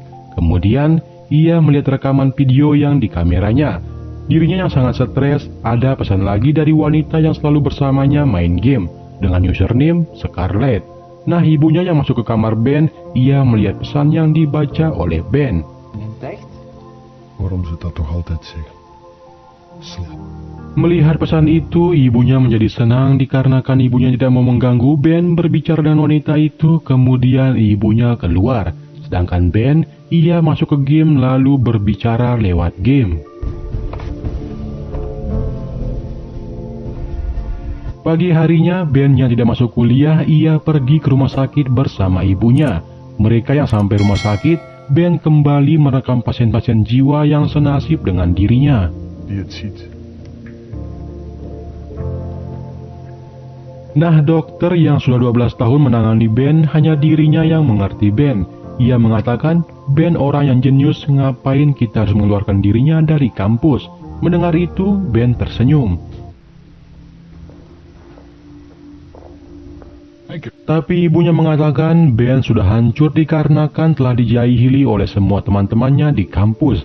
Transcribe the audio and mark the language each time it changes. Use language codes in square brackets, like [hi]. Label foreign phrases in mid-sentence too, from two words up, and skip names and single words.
[id] Kemudian, ia melihat rekaman video yang di kameranya. Dirinya yang sangat stres, ada pesan lagi dari wanita yang selalu bersamanya main game dengan username Scarlett. Nah, ibunya yang masuk ke kamar Ben, ia melihat pesan yang dibaca oleh Ben. [nl] Waarom ze dat toch altijd zeggen? Slaap. [id] Melihat pesan itu, ibunya menjadi senang dikarenakan ibunya tidak mau mengganggu Ben berbicara dengan wanita itu. Kemudian ibunya keluar, sedangkan Ben, ia masuk ke game lalu berbicara lewat game. Pagi harinya, Ben yang tidak masuk kuliah, ia pergi ke rumah sakit bersama ibunya. Mereka yang sampai rumah sakit, Ben kembali merekam pasien-pasien jiwa yang senasib dengan dirinya. [nl] Die het ziet. [id] Nah, dokter yang sudah 12 tahun menangani Ben, hanya dirinya yang mengerti Ben. Ia mengatakan, Ben orang yang jenius, ngapain kita harus mengeluarkan dirinya dari kampus. Mendengar itu, Ben tersenyum. Tapi ibunya mengatakan Ben sudah hancur dikarenakan telah dijahili oleh semua teman-temannya di kampus.